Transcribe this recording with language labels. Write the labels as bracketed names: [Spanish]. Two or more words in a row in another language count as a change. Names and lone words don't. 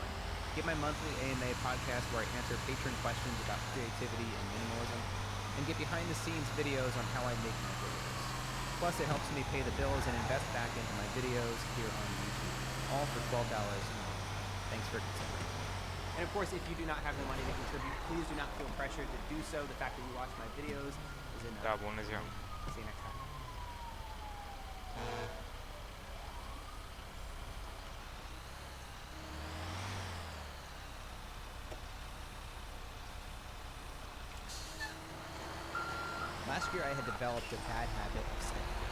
[English] Get my monthly AMA podcast where I answer patron questions about creativity and minimalism, and get behind-the-scenes videos on how I make my videos. Plus, it helps me pay the bills and invest back into my videos here on YouTube, all for $12 a month. Thanks for considering. And of course, if you do not have the money to contribute, please do not feel pressured to do so. The fact that you watch my videos is enough. [Romanian] Da, bună ziua. [English] See you next time. Last year, I had developed a bad habit of snacking.